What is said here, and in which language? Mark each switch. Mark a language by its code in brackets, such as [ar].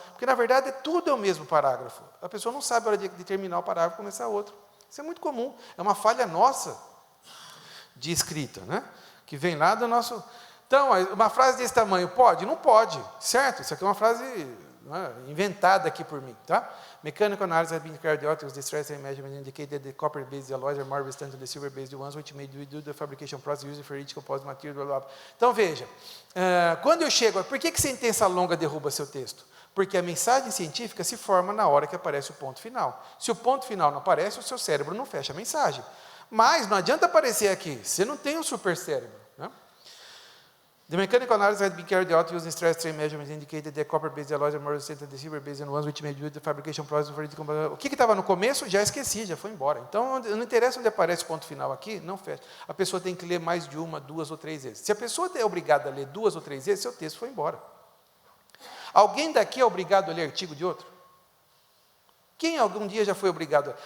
[pt] Porque, na verdade, tudo é o mesmo parágrafo. A pessoa não sabe a hora de terminar o parágrafo e começar outro. Isso é muito comum. É uma falha nossa de escrita, né? Que vem lá do nosso... Então, uma frase desse tamanho, pode? Não pode, certo? Isso aqui é uma frase inventada aqui por mim, tá? [en] Mechanical analysis has been carried out with the stress and measurement indicated the copper-based alloys are more resistant to the silver-based ones, which may do the fabrication process using for each composite material. Blah, blah, blah. [pt] Então, veja, quando eu chego... Por que sentença longa derruba seu texto? Porque a mensagem científica se forma na hora que aparece o ponto final. Se o ponto final não aparece, o seu cérebro não fecha a mensagem. Mas não adianta aparecer aqui, você não tem um super cérebro. Né? [en] The mechanical analysis had been carried out using stress strain measurements indicated that copper-based alloys are more resistant to the silver-based ones, which may do the fabrication process for it. [pt] O que estava no começo, já esqueci, já foi embora. Então, não interessa onde aparece o ponto final aqui, não fecha. A pessoa tem que ler mais de 1, 2 ou 3 vezes. Se a pessoa é obrigada a ler 2 ou 3 vezes, seu texto foi embora. Alguém daqui é obrigado a ler artigo de outro? Quem algum dia já foi obrigado?